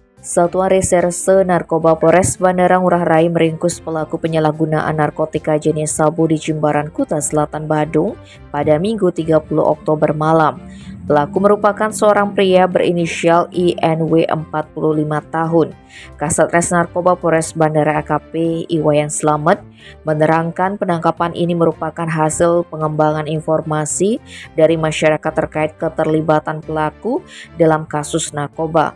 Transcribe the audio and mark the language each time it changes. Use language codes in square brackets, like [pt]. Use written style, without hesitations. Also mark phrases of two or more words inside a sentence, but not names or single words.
[id] Satuan Reserse Narkoba Polres Bandara Ngurah Rai meringkus pelaku penyalahgunaan narkotika jenis sabu di Jimbaran, Kuta Selatan, Badung pada Minggu 30 Oktober malam. Pelaku merupakan seorang pria berinisial INW 45 tahun. Kasat Res Narkoba Polres Bandara AKP Iwayan Slamet menerangkan penangkapan ini merupakan hasil pengembangan informasi dari masyarakat terkait keterlibatan pelaku dalam kasus narkoba.